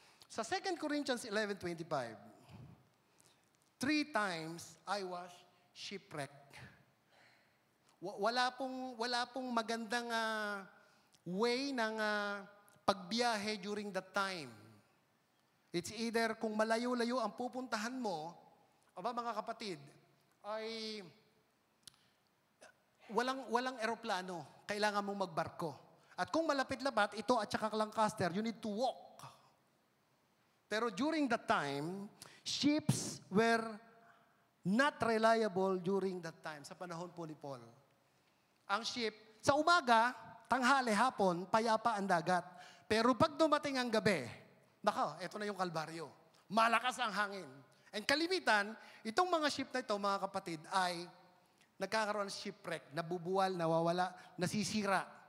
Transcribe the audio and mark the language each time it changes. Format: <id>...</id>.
<en>Sa 2 Corinthians 11:25, 3 times I was shipwrecked.</en> <tl>Wala pong magandang way ng pagbiyahe during that time.</tl> <en>It's either</en> <tl>kung malayo-layo ang pupuntahan mo, aba mga kapatid, ay walang eroplano. Kailangan mong magbarko. At kung malapit-lapit, ito at saka Lancaster,</tl> <en>you need to walk. Pero during that time, ships were not reliable during that time,</en> <tl>sa panahon po ni Paul. Ang ship, sa umaga, tanghali, hapon, payapa ang dagat. Pero pag dumating ang gabi, nako, eto na yung Kalbaryo. Malakas ang hangin. And kalimitan, itong mga ship na ito, mga kapatid, ay nagkakaroon ng shipwreck, nabubuwal, nawawala, nasisira.</tl>